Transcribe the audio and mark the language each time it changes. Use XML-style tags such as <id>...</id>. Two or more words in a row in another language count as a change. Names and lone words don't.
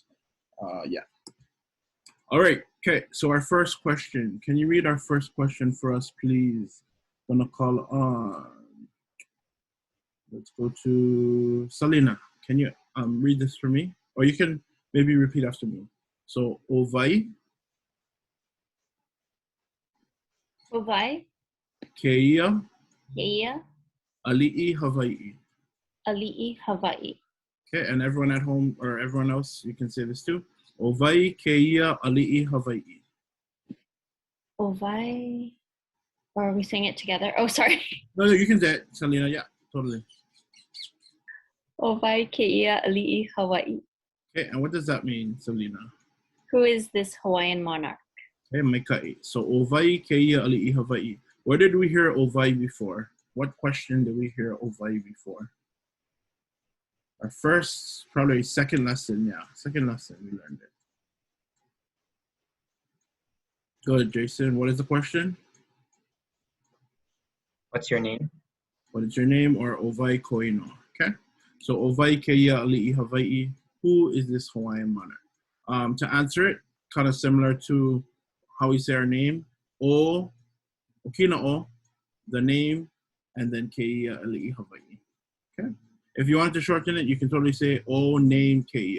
<en>Yeah. All right. Okay. So our first question. Can you read our first question for us, please? I'm gonna call on. Let's go to Salina. Can you read this for me? Or you can maybe repeat after me. So,</en> <haw>ʻOwai. ʻOwai. Keia. Keia. ʻAʻaliʻi Hawaiʻi. ʻAʻaliʻi Hawaiʻi.</haw> <en>Okay, and everyone at home or everyone else, you can say this too.</en> <haw>ʻOwai keia ʻAʻaliʻi Hawaiʻi. ʻOwai.</haw> <en>Or are we saying it together? Oh, sorry. No, you can say it, Selena. Yeah, totally.</en> <haw>ʻOwai keia ʻAʻaliʻi Hawaiʻi.</haw> <en>Okay, and what does that mean, Selena? Who is this Hawaiian monarch?</en> <haw>Okay, maikai. So ʻOwai keia ʻAʻaliʻi Hawaiʻi.</haw> <en>Where did we hear ʻOwai before? What question did we hear ʻOwai before? Our first, probably second lesson, yeah. Second lesson, we learned it. Good, Jason. What is the question? What's your name? What is your name, or</en> <haw>ʻOwai koino?</haw> <en>Okay.</en> <haw>So ʻOwai Keia Aliʻi Hawaiʻi.</haw> <en>Who is this Hawaiian monarch? To answer it, kind of similar to how we say our name.</en> <haw>O, Okina O,</haw> <en>the name, and then</en> <haw>Keia Aliʻi Hawaiʻi.</haw> <en>Okay. If you want to shorten it, you can totally say O name Keia.</en>